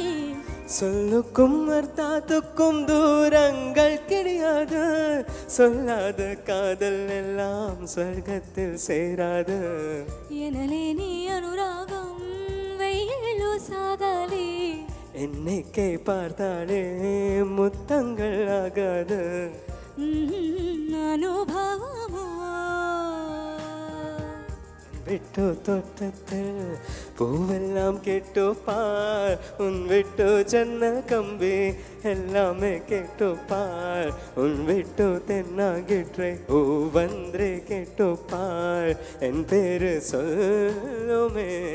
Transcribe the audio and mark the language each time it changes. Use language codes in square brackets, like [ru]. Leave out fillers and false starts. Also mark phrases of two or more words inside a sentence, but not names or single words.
[ta] சொல்லுக்கும் அர்த்தாத்துக்கும் தூரங்கள் கிடையாது, சொல்லாத காதல் எல்லாம் சொர்க்கத்தில் சேராது. [te] ఎనలేని అనురాగం వెయ్యేళ్ళు సాగాలి, [ta] என்னைக்கே பார்த்தாலே முத்தங்கள் ஆகாது. [te] అనుభవమో [ta] விட்டு தோட்டத்தில் பூவெல்லாம் கேட்டு பார், உன் விட்டு ஜன்னல் கம்பி எல்லாமே கேட்டு பார், உன் விட்டு தென்னாங்கேற்றை ஒவ்வொன்றே கேட்டு பார், என் பேரு சொல்லுமே.